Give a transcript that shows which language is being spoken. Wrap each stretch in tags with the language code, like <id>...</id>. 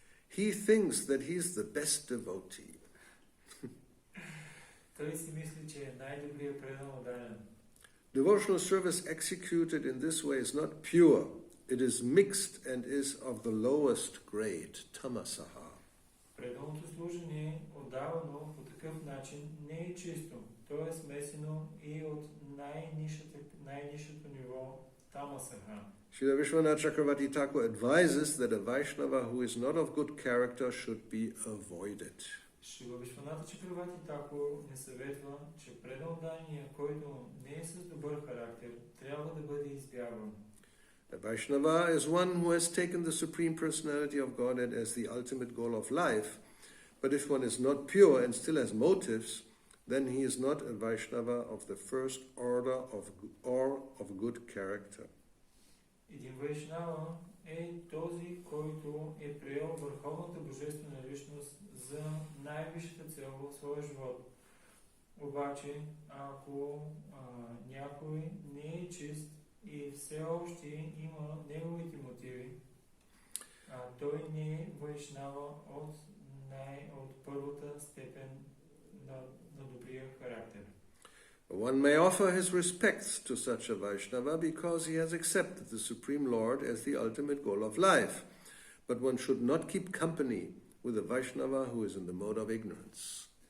<en>He thinks that he is the best devotee.</en> <bg>Той си мисли, че е най-добрият преданодайен.</bg> <en>Devotional service executed in this way is not pure. It is mixed and is of the lowest grade, tamasaha.</en> <bg>Преданото служение, отдавано по такъв начин, не е чисто. То е смесено и от най-нишето ниво, тамасаха.</bg> <en>Srila Vishwanath Chakravarti Thakur advises that a Vaishnava who is not of good character should be avoided.</en> <bg>Шрила Вишваната Чакраварти Такур не съветва, че преданодайният, който не е с добър характер, трябва да бъде избягван.</bg> <en>A Vaishnava is one who has taken the Supreme Personality of Godhead as the ultimate goal of life, but if one is not pure and still has motives, then he is not a Vaishnava of the first order or of good character.</en> <bg>Един вайшнава е този, който е приел върховната божествена личност за най-висшата цел в своя живот. Обаче, ако някой не е чист и все още има неговите мотиви, той не е вайшнава от първата степен на добрия характер.</bg> <en>One may offer his respects to such a Vaishnava because he has accepted the Supreme Lord as the ultimate goal of life, but one should not keep company with a Vaishnava who is in the mode of ignorance.</en>